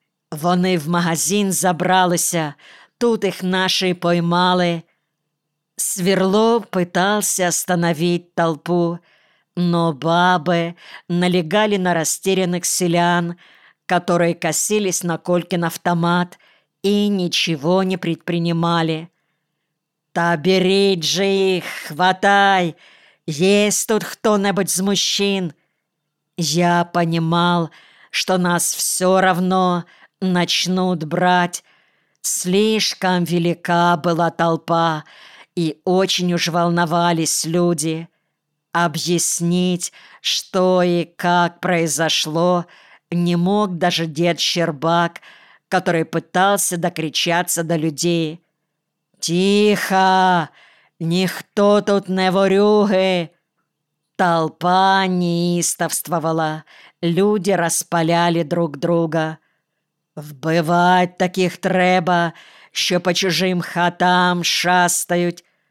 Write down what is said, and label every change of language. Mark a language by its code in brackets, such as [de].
[uk] Вони в магазин забралися, тут їх наші поймали. [ru] Сверлов питався остановить толпу, но баби налегали на растерянных селян, которые косились на Колькин автомат и ничего не предпринимали. [uk] «Та беріть же їх, хватай! Есть тут хто-небудь з мужчин?» [ru] Я понимал, что нас все равно начнут брать. Слишком велика была толпа, и очень уж волновались люди. Объяснить, что и как произошло, не мог даже дед Щербак, который пытался докричаться до людей. «Тихо! Никто тут не ворюги!» Толпа неистовствовала, люди распаляли друг друга. [uk] «Вбивать таких треба, що по чужим хатам шастають!»